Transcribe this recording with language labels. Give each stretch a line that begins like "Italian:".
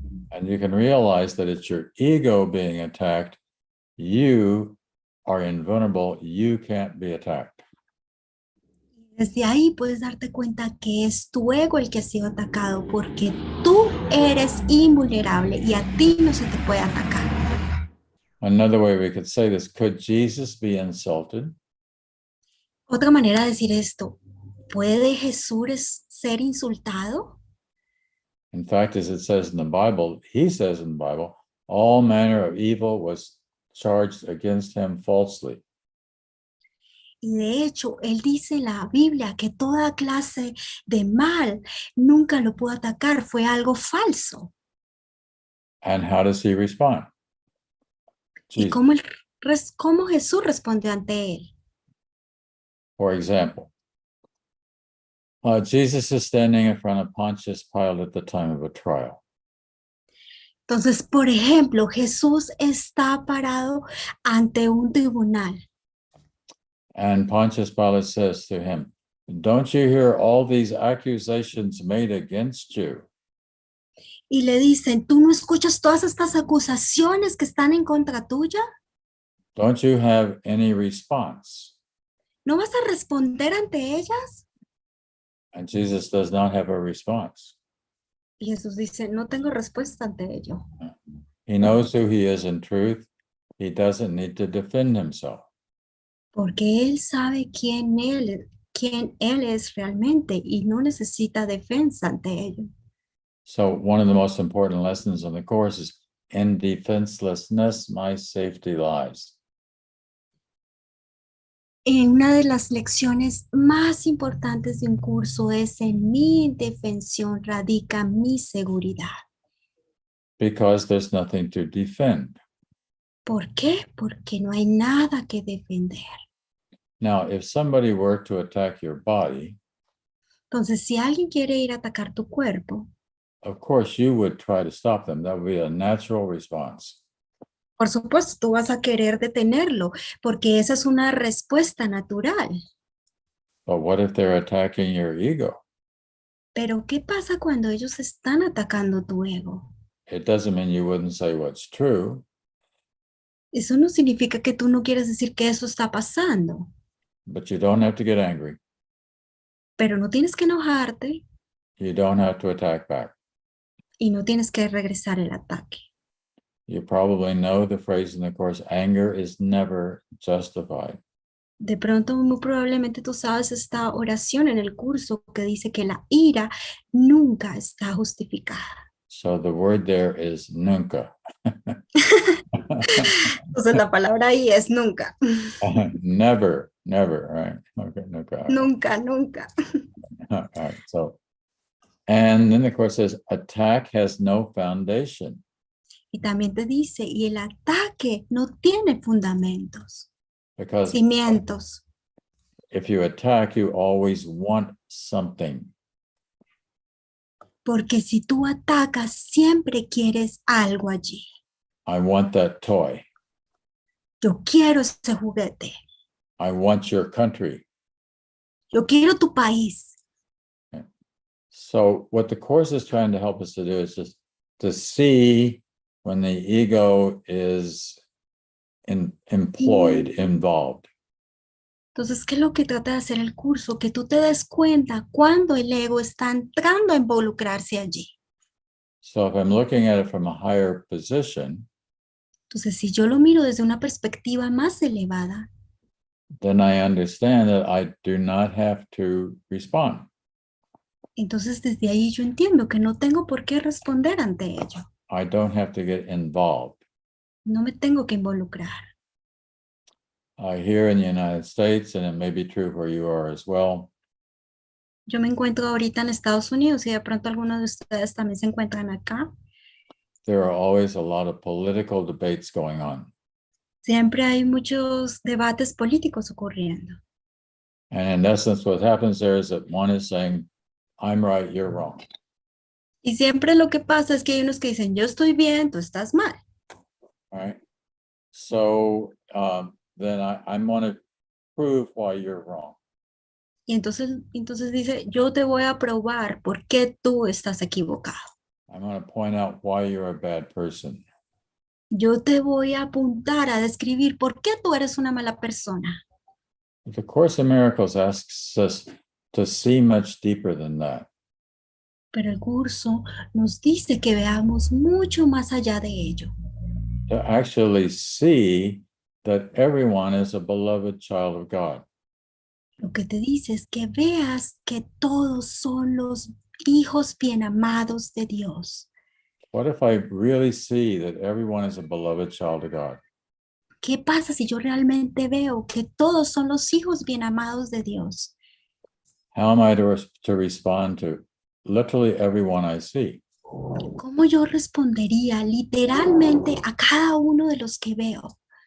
English: And you can realize that it's your ego being attacked. You are invulnerable. You can't be attacked.
Spanish: Desde ahí puedes darte cuenta que es tu ego el que ha sido atacado porque tú eres invulnerable y a ti no se te puede atacar.
English: Another way we could say this, could Jesus be insulted?
Spanish: Otra manera de decir esto, ¿puede Jesús ser insultado?
English: In fact, as it says in the Bible, he says in the Bible, all manner of evil was charged against him falsely.
Spanish: Y de hecho, él dice en la Biblia que toda clase de mal nunca lo pudo atacar, fue algo falso.
English: And how does he respond?
Spanish: ¿Y cómo Jesús responde ante él?
English: For example, Jesus is standing in front of Pontius Pilate at the time of a trial.
Spanish: Entonces, por ejemplo, Jesús está parado ante un tribunal.
English: And Pontius Pilate says to him, don't you hear all these accusations made against you?
Spanish: Y le dicen, ¿tú no escuchas todas estas acusaciones que están en contra tuya?
English: Don't you have any response?
Spanish: ¿No vas a responder ante ellas?
English: And Jesus does not have a response.
Spanish: Y Jesús dice, no tengo respuesta ante ello.
English: He knows who he is in truth. He doesn't need to defend himself.
Spanish: Porque Él sabe quién Él es realmente y no necesita defensa ante ello.
English: So one of the most important lessons in the course is in defenselessness, my safety lies.
Spanish: Una de las lecciones más importantes de un curso es en mi indefensión radica mi seguridad.
English: Because there's nothing to defend.
Spanish: ¿Por qué? Porque no hay nada que defender.
English: Now, if somebody were to attack your body,
Spanish: Entonces, si alguien quiere ir a atacar tu cuerpo,
English: of course you would try to stop them. That would be a natural response.
Spanish: por supuesto, tú vas a querer detenerlo, porque esa es una respuesta natural.
English: But what if they're attacking your ego?
Spanish: Pero, ¿qué pasa cuando ellos están atacando tu ego?
English: It doesn't mean you wouldn't say what's true.
Spanish: Eso no significa que tú no quieras decir que eso está pasando,
English: But you don't have to get angry.
Spanish: pero no tienes que enojarte
English: You don't have to attack back.
Spanish: y no tienes que regresar el ataque.
English: You probably know the phrase in the course, anger is never justified.
Spanish: De pronto, muy probablemente tú sabes esta oración en el curso que dice que la ira nunca está justificada.
English: So the word there is nunca.
Spanish: Entonces la palabra ahí es nunca.
English: Never, right? Okay, nunca.
Spanish: Nunca, nunca.
English: All right, so, and then the course says, attack has no foundation.
Spanish: Y también te dice, y el ataque no tiene fundamentos,
English: Because
Spanish: cimientos.
English: if you attack, you always want something.
Spanish: Porque si tú atacas, siempre quieres algo allí.
English: I want that toy.
Spanish: Yo quiero ese juguete.
English: I want your country.
Spanish: Yo quiero tu país.
English: So what the course is trying to help us to do is just to see when the ego is employed, involved.
Spanish: Entonces, ¿qué es lo que trata de hacer el curso? Que tú te des cuenta cuando el ego está entrando a involucrarse allí.
English: So if I'm looking at it from a higher position,
Spanish: Entonces, si yo lo miro desde una perspectiva más elevada,
English: then I understand that I do not have to respond.
Spanish: entonces desde ahí yo entiendo que no tengo por qué responder ante ello.
English: I don't have to get involved.
Spanish: No me tengo que involucrar.
English: Here in the United States, and it may be true where you are as well,
Spanish: Yo me encuentro ahorita en Estados Unidos y de pronto algunos de ustedes también se encuentran acá.
English: there are always a lot of political debates going on.
Spanish: Siempre hay muchos debates políticos ocurriendo.
English: And in essence, what happens there is that one is saying, I'm right, you're wrong.
Spanish: Y siempre lo que pasa es que hay unos que dicen, yo estoy bien, tú estás mal.
English: All right. So then I'm going to prove why you're wrong.
Spanish: Y entonces dice, yo te voy a probar por qué tú estás equivocado.
English: I'm going to point out why you're a bad person.
Spanish: Yo te voy a apuntar a describir por qué tú eres una mala persona.
English: The Course in Miracles asks us to see much deeper than that.
Spanish: Pero el curso nos dice que veamos mucho más allá de ello.
English: To actually see that everyone is a beloved child of God.
Spanish: Lo que te dice es que veas que todos son los hijos bien amados de Dios.
English: What if I really see that everyone is a beloved child of God?
Spanish: ¿Qué pasa si yo realmente veo que todos son los hijos bien amados de Dios?
English: How am I to respond to literally everyone I see?
Spanish: ¿Cómo yo respondería literalmente a cada uno de los que veo?